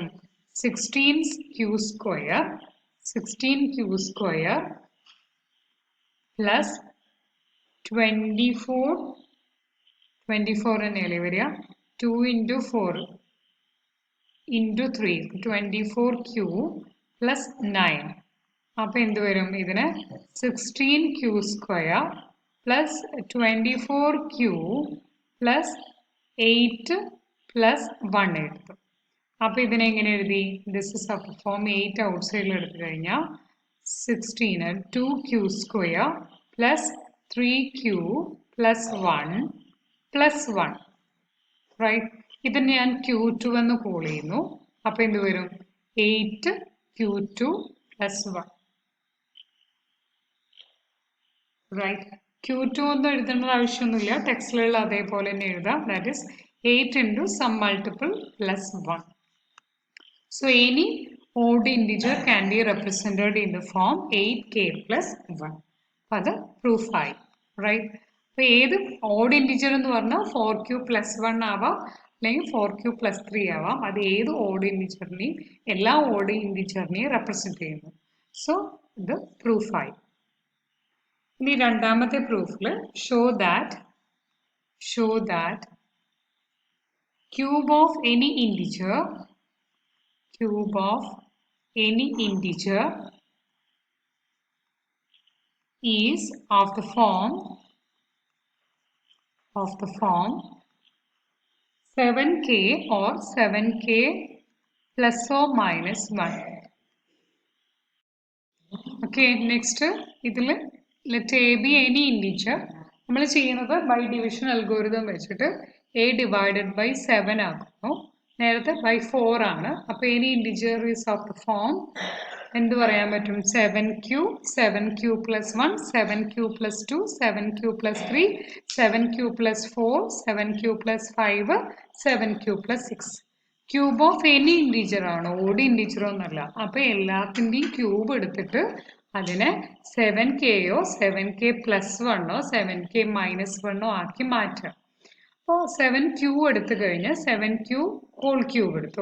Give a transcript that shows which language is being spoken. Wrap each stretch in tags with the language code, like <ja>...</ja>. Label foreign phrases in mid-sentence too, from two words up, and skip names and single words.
<ml>16q² plus 24 എന്നല്ലേ വരിക?</ml> <en>2 into 4 into 3 24q plus 9.</en> <ml>അപ്പോൾ എന്ത് വരും? ഇതിന് 16q² plus 24q plus 8 plus 1 എടുത്തു. അപ്പോൾ ഇതിനെ എങ്ങനെ എഴുതി?</ml> <en>this is of form</en> <ml>8 ഔട്ട്സൈഡിൽ എടുത്തു കഴിഞ്ഞാൽ 16 2q² plus 3q plus 1 plus 1. റൈറ്റ്? ഇതിന് ഞാൻ q2 എന്ന് കോൾ ചെയ്യുന്നു. അപ്പോൾ എന്ത് വരും? 8q2 plus 1. റൈറ്റ്? q2 ഒന്നും എഴുതേണ്ട ആവശ്യമൊന്നുമില്ല. ടെക്സ്റ്റിലുള്ള അതേപോലെ തന്നെ എഴുതാം.</ml> <en>that is 8 into some multiple plus 1. So any odd integer can be represented in the form 8k+1.</en> <ml>അത് പ്രൂഫായി. റൈറ്റ്? അപ്പോൾ ഏത്</ml> <en>odd integer</en> <ml>എന്ന് പറഞ്ഞാൽ 4q+1 ആവാം, അല്ലെങ്കിൽ 4q+3 ആവാം. അത് ഏത്</ml> <en>odd integerineyum</en> <ml>എല്ലാ ഓഡ് ഇൻറ്റിജറിനെയും റെപ്രസെൻറ്റ് ചെയ്യുന്നു. സോ ഇത് പ്രൂഫായി. ഇനി രണ്ടാമത്തെ പ്രൂഫിൽ</ml> <en>show that cube of any integer is of the form 7k or 7k plus or minus 1. Okay, next ഇതിൽ let a be any integer.</en> <ml>നമ്മൾ ചെയ്യുന്നത്</ml> <en>by division algorithm</en> <ml>വെച്ചിട്ട്</ml> <en>a divided by 7</en> <ml>ആക്കുന്നു. നേരത്തെ by 4 ആണ്. അപ്പോൾ</ml> <en>any integer is of the form</en> <ml>എന്ത് പറയാൻ പറ്റും?</ml> <en>7q, 7q plus 1, 7q plus 2, 7q plus 3, 7q plus 4, 7q plus 5, 7q plus 6. cube of any integer ആണ്, odd integer ഒന്നല്ല.</en> <ml>അപ്പോൾ എല്ലാത്തിൻ്റെയും ക്യൂബ് എടുത്തിട്ട് അതിനെ 7kയോ 7k+1ഓ 7k-1ഓ ആക്കി മാറ്റാം. അപ്പോൾ 7q എടുത്തു കഴിഞ്ഞാൽ 7q</ml> <en>whole cube</en> <ml>എടുത്തു.</ml>